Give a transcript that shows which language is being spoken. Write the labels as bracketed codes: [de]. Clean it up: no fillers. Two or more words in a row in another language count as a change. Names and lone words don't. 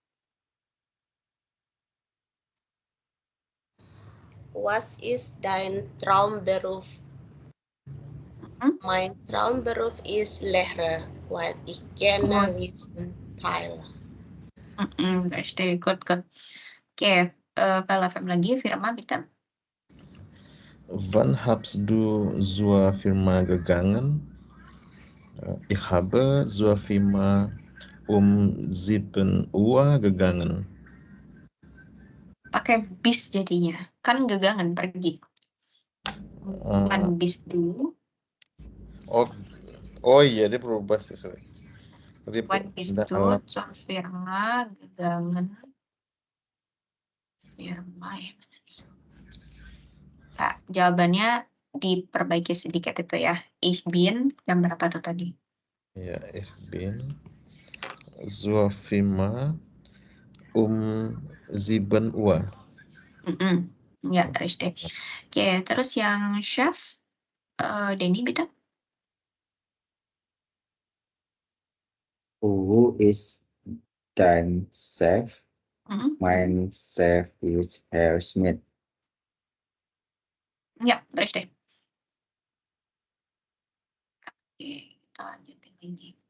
[de] Was ist dein Traumberuf? Mein Traumberuf ist Lehrer, weil ich gerne Wissen teile. Richtig, gut. [id] Oke, kalau Fem lagi, [de] Firma bitte. Wann hast du zur Firma gegangen? Ich habe zur Firma um 7 Uhr gegangen. [id] Pakai bis jadinya. [de] Kan gegangen, pergi. Wann bist du? [id] Oh iya, dia berubah sih. [de] Wann bist du zur Firma gegangen? [id] Firma ya. Nah, jawabannya diperbaiki sedikit itu ya. [de] Ich bin, [id] yang berapa tuh tadi? Ya, [de] ich bin zur Firma um 7 Uhr. Ya, richtig. [id] Oke, terus yang chef, Denny bitte. [de] Who is dein Chef? Mein Chef is Herr Schmidt. Ya, richtig. [id] Oke, kita lanjutin lagi.